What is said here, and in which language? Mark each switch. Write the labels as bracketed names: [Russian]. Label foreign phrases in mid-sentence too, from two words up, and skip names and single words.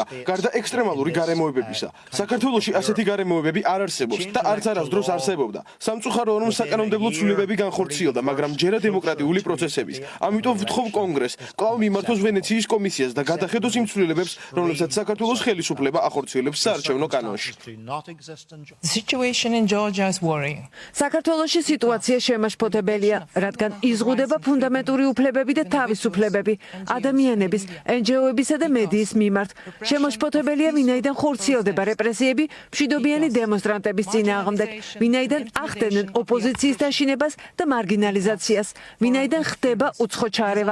[Georgian] გარდა ექსტრემალური გარემოებებისა, საქართველოში ასეთი გარემოებები არ არსებობს და არც არასდროს არსებობდა. სამწუხაროა, რომ საკანონმდებლო ცვლილებები განხორციელდა, მაგრამ ჯერა დემოკრატიული პროცესების. ამიტომ ვთხოვ კონგრესს, კვლავ მიმართოს ვენეციის კომისიას და გადახედოს იმ ცვლილებებს, რომლებსაც საქართველოს ხელისუფლება ახორციელებს საარჩევნო კანონში. [English] The situation in Georgia is worrying. [Georgian] საქართველოში სიტუაცია შემაშფოთებელია, რადგან იზღუდება ფუნდამენტური უფლებები და თავისუფლებები ადამიანების, NGO-ებისა და მედიის მიმართ. შემაშფოთებელია, ვინაიდან ხორციელდება რეპრესიები მშვიდობიანი დემონსტრანტების წინააღმდეგ, ვინაიდან ახდენენ ოპოზიციის დაშინებას და მარგინალიზაციას, ვინაიდან ხდება უცხო ჩარევა.